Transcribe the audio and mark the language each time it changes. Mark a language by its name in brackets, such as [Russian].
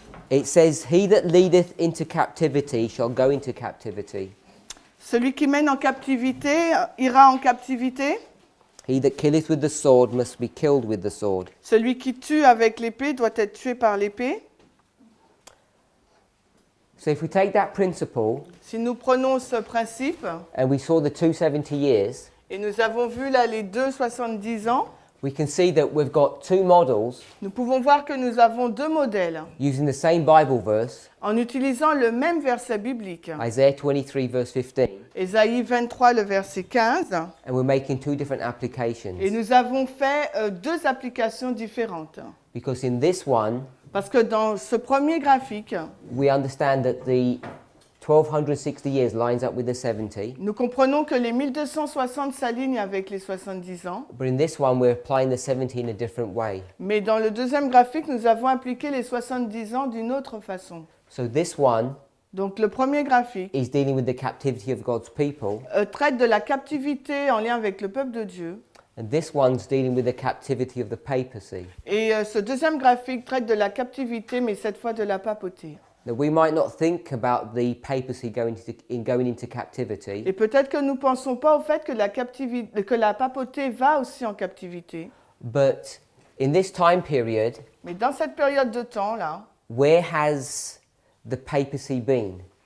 [English] it says, "He that leadeth into captivity shall go into captivity. [French] celui qui mène en captivité ira en captivité, [English] He that killeth with the sword must be killed with the sword." [French] celui qui tue avec l'épée doit être tué par l'épée. [English] So if we take that principle [French] Si nous prenons ce principe, [English] and we saw the 270 years, [French] et nous avons vu là les deux 70 ans, [English] we can see that we've got two models [French] nous pouvons voir que nous avons deux modèles [English] using the same Bible verse, [French] en utilisant le même verset biblique. [English] Isaiah 23, verse 15, [French] Ésaïe 23, le verset 15, [English] and we're making two different applications. [French] et nous avons fait deux applications différentes. [English] Because in this one, [French] Parce que dans ce premier graphique, [English] we understand that the 1260 years lines up with the 70. [French] nous comprenons que les 1260 s'alignent avec les 70 ans, [English] But in this one, we're applying the 70 in a different way. [French] mais dans le deuxième graphique, nous avons appliqué les 70 ans d'une autre façon. [English] So this one [French] Donc le premier graphique [English] is dealing with the captivity of God's people, [French] traite de la captivité en lien avec le peuple de Dieu, [English] and this one's dealing with the captivity of the papacy. [French] et ce deuxième graphique traite de la captivité, mais cette fois de la papauté. [English] Now, we might not think about the papacy going into captivity, [French] Et peut-être que nous ne pensons pas au fait que la papauté va aussi en captivité. [English] but in this time period, [French] Mais dans cette période de temps-là, [English] where has the papacy been?